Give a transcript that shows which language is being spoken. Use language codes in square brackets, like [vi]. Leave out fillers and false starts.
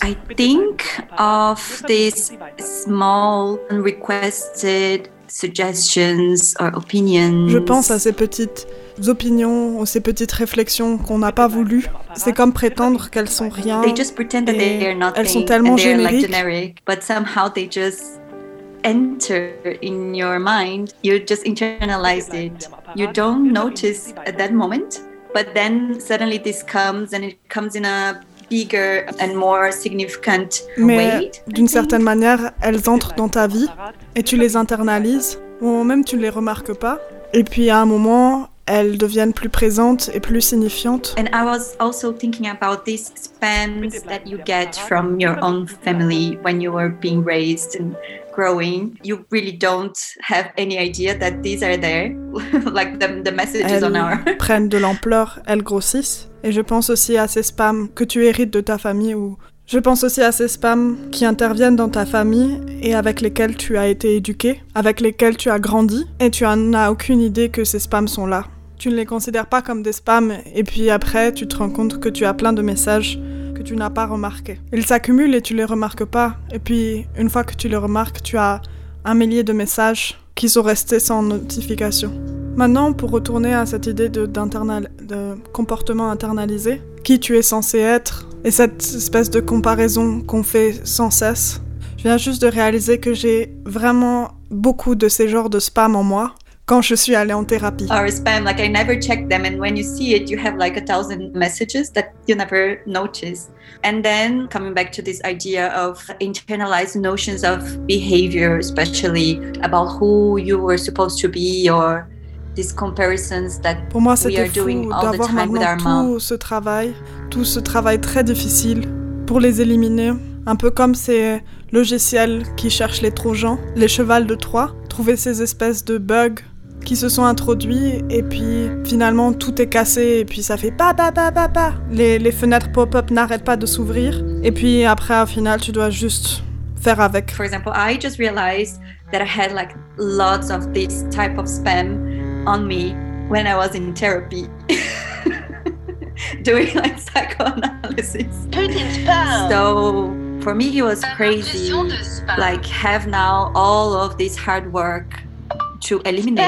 [en] I think of these small unrequested suggestions or opinions. [fr] Je pense à ces petites opinions ou ces petites réflexions qu'on n'a pas voulu. C'est comme prétendre qu'elles sont rien. [en] They just pretend that they are nothing. [fr] Elles sont tellement génériques. [en] Like generic, but somehow they just enter in your mind. You just internalize it. You don't notice at that moment. But then suddenly this comes and it comes in a bigger and more significant way. [fr] Mais d'une certaine manière, elles entrent dans ta vie et tu les internalises. Ou même tu ne les remarques pas. Et puis à un moment, elles deviennent plus présentes et plus signifiantes. [en] And I was also thinking about these spams that you get from your own family when you were being raised and growing. You really don't have any idea that these are there, like the messages [fr] elles [en] on our. [fr] Elles prennent de l'ampleur, elles grossissent. Et je pense aussi à ces spams que tu hérites de ta famille ou. Je pense aussi à ces spams qui interviennent dans ta famille et avec lesquels tu as été éduqué, avec lesquels tu as grandi, et tu n'as aucune idée que ces spams sont là. Tu ne les considères pas comme des spams, et puis après, tu te rends compte que tu as plein de messages que tu n'as pas remarqués. Ils s'accumulent et tu ne les remarques pas, et puis une fois que tu les remarques, tu as un millier de messages qui sont restés sans notification. Maintenant, pour retourner à cette idée de comportement internalisé, qui tu es censé être, et cette espèce de comparaison qu'on fait sans cesse, je viens juste de réaliser que j'ai vraiment beaucoup de ces genres de spam en moi quand je suis allée en thérapie. [en] Or spam, like I never check them, and when you see it, you have like 1,000 messages that you never notice. And then coming back to this idea of internalized notions of behavior, especially about who you were supposed to be or these comparisons that [fr] pour moi, c'était [en] we are doing [fr] fou [en] all the time with our mom. [fr] Tout ce travail très difficile pour les éliminer, un peu comme ces logiciels qui cherchent les trojans, les chevals de Troie, trouver ces espèces de bugs qui se sont introduits et puis finalement tout est cassé et puis ça fait pa pa pa pa pa. Les fenêtres pop-up n'arrêtent pas de s'ouvrir et puis après au final tu dois juste faire avec. [en] For example, I just realized that I had like lots of this type of spam on me when I was in therapy. Doing like psychoanalysis. Putin spam. So for me it was crazy. Like have now all of this hard work to eliminate